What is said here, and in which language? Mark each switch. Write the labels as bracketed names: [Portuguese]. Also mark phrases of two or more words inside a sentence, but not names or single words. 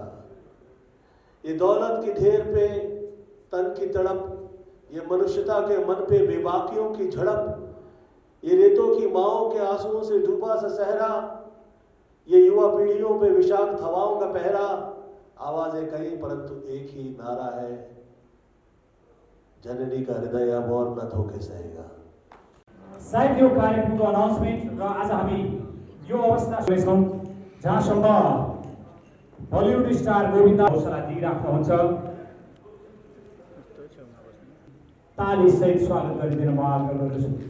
[Hindi] ये दौलत की ढेर पे तन की तड़प, ये मनुष्यता के मन पे बेबाकियों की झड़प, ये रेतों की माओं के आंसुओं से डूबा सा सहरा, ये युवा पीढ़ियों पे विषाक्त हवाओं का पहरा। आवाजें कई परंतु एक ही नारा है, जननी का हृदय अब और न धोखे सहेगा। [Nepali] सायद यो कार्यक्रमको अनाउन्समेन्ट र आज हामी यो अवस्था छौँ जहाँसम्म बलिउड स्टार गोविन्दा हौसला दिइराख्नुहुन्छ, ताली सहित स्वागत गरिदिन म आग्रह गर्दछु।